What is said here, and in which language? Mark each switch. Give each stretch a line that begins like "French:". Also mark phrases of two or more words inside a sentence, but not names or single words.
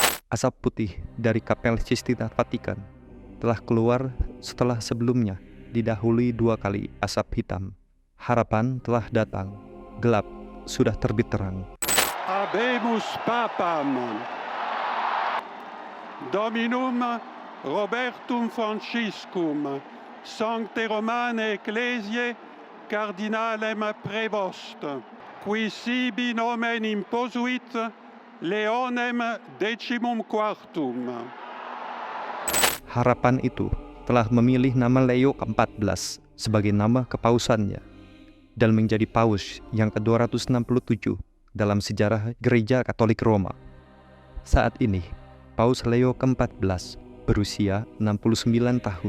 Indonesian: Asap putih dari Kapel Sistina Vatikan telah keluar setelah sebelumnya didahului 2 kali asap hitam. Harapan telah datang, gelap sudah terbit terang.
Latin: Habemus Papam Dominum Robertum Franciscum Sancte Romane Ecclesiae Cardinalem Prevost qui sibi nomen imposuit Leonem XIV.
Indonesian: Harapan itu telah memilih nama Leo ke-14 sebagai nama kepausannya dan menjadi paus yang ke-267 dalam sejarah Gereja Katolik Roma. Saat ini, Paus Leo ke-14 berusia 69 tahun.